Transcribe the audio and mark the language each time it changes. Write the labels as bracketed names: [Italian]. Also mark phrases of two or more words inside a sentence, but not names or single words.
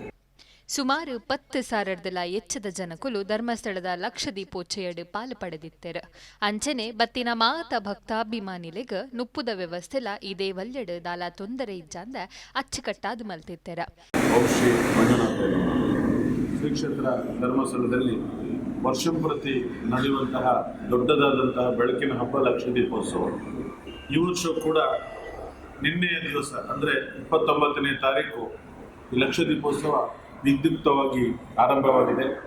[Tulu] ಸುಮಾರು 10,000 ಎಚ್ಚದ ಜನಕುಲು ಧರ್ಮಸ್ಥಳದ ಲಕ್ಷ ದೀಪೋಚ್ಚೆಯಡು ಪಾಲು ಪಡೆದಿತ್ತೆರ. ಅಂಚನೆ ಬತ್ತಿನ ಮಾತ ಭಕ್ತಾಭಿಮಾನಿಲೆಗ ನುಪ್ಪುದ ವ್ಯವಸ್ಥೆಲ ಇದೇ ವಲ್ಯಡು ದಾಲ ತೊಂದರೆ ಇಜ್ಜಾಂದ ಅಚ್ಚುಕಟ್ಟಾದು ಮಲ್ತಿತ್ತೆರ. [Kannada] ಶ್ರೀ ಕ್ಷೇತ್ರ ಧರ್ಮಸ್ಥಳದಲ್ಲಿ ವರ್ಷಂಪ್ರತಿ ನಡೆಯುವಂತಹ ದೊಡ್ಡದಾದಂತಹ ಬೆಳಕಿನ ಹಬ್ಬ ಲಕ್ಷ ದೀಪೋತ್ಸವ. ಈ ವರ್ಷ ಕೂಡ ನಿನ್ನೆಯ ದಿವಸ ಅಂದರೆ 29ನೇ ತಾರೀಕು ಈ ಲಕ್ಷ ದೀಪೋತ್ಸವ ವಿದ್ಯುಕ್ತವಾಗಿ ಆರಂಭವಾಗಿದೆ.